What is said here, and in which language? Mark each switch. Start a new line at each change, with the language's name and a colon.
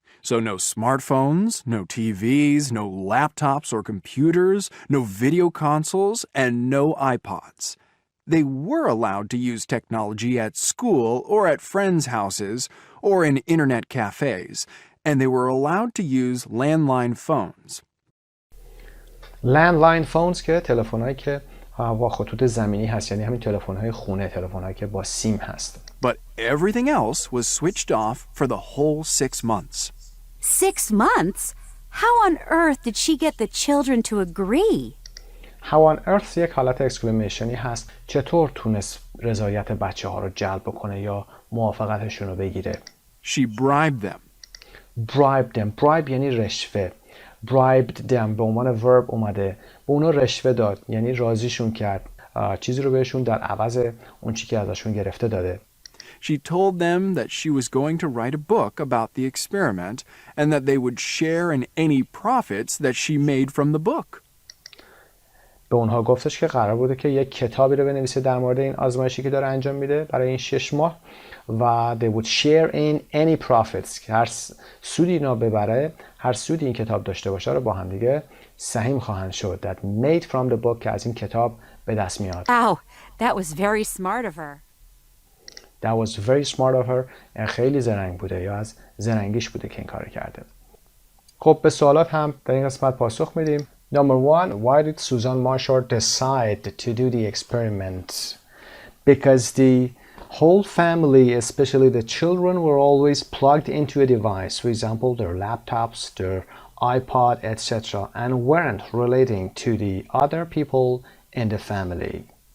English: So no smartphones, no TVs, no laptops or computers, no video consoles, and no iPods. They were allowed to use technology at school or at friends' houses or in internet cafes, and they were allowed to use landline phones. landline phones
Persian: که تلفن‌هایی که با خطوط زمینی هست، یعنی همین تلفن‌های خونه، تلفن‌هایی که با سیم هست.
English: But everything else was switched off for the whole 6 months. 6 months? How on earth did she get the children to agree? How on earth
Persian: یک حالت اکسکلمیشنی هست. چطور تونست رضایت بچه‌ها رو جلب بکنه یا موافقتشون رو بگیره؟
English: She bribed them. Bribe them.
Persian: Bribe یعنی رشوه.
English: bribed them
Persian: به عنوان verb اومده. به اونا رشوه داد، یعنی راضیشون کرد. چیزی رو بهشون در عوض اون چیزی که ازشون گرفته داده.
English: She told them that she was going to write a book about the experiment and that they would share in any profits that she made from the book.
Persian: به اونها گفتش که قرار بوده که یک کتابی رو بنویسه در مورد این آزمایشی که داره انجام میده برای این 6 ماه و
English: they would share in any profits
Persian: که هر سودی اینا ببره، هر سودی این کتاب داشته باشه رو با هم دیگه سهیم خواهند شد.
English: that made from the book
Persian: که از این کتاب به دست میاد.
English: Wow, that was very smart of her. That was very smart of her.
Persian: خیلی زرنگ بوده یا از زرنگیش بوده که این کار کرده. خب به سوالات هم در این قسمت پاسخ میدیم.
English: Number 1, why did Susan Moshart decide to do the experiment? Because the whole family, especially the children, were always plugged into a device. For example, their laptops, their iPod, etc. and weren't relating to the other people in the family.